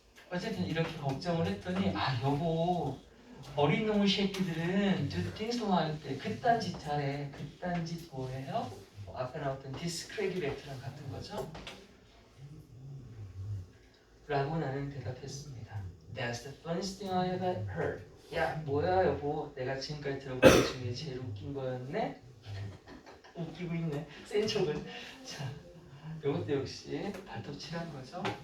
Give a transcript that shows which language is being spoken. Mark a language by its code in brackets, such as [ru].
[ko] 어쨌든 이렇게 걱정을 했더니 여보 어린 놈의 새끼들은 [en] do things like [ko] 때 그딴 짓 잘해. 그딴 짓 뭐예요? 아까 나왔던 discredit act랑 같은 거죠. 라고 나는 대답했습니다. [en] That's the funniest thing I ever heard. [ko] 야 뭐야 여보 내가 지금까지 들어본 것 중에 제일 웃긴 거였네? 웃기고 있네. 센 척을. 자, 이것도 역시 발톱 칠한 거죠.